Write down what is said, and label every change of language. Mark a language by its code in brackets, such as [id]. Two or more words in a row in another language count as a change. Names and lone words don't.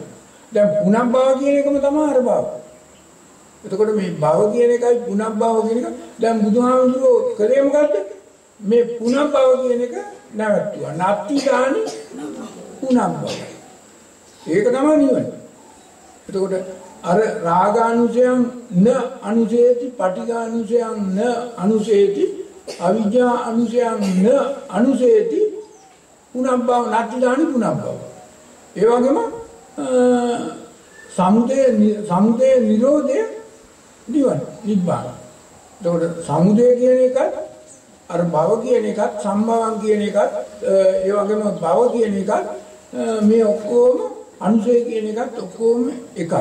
[si] දැන් පුනබ්භව කියන එකම තමයි අර භව. එතකොට මේ භව කියන එකයි පුනබ්භව කියන එක දැන් බුදුහාමුදුරුවෝ කලේ මොකද්ද? මේ පුනබ්භව කියන එක නැවතුවා. නැත්ති ගානේ පුනබ්භව. ඒක තමයි නිවන. එතකොට අර [pi] රාගානුසයන් න අනුසේති, පටිඝානුසයන් න අනුසේති, අවිජ්ජා අනුසයන් න අනුසේති, පුනබ්භව නැතිදානි පුනබ්භව. [si] ඒ වගේම සමුදය නිරෝධය නිවන නිබ්බාන. එතකොට සමුදය කියන එකත් අර භව කියන එකත් සම්භවං කියන එකත් ඒ වගේම භව කියන එකත් මේ ඔක්කොම අනුසය කියන එකත් ඔක්කොම එකයි.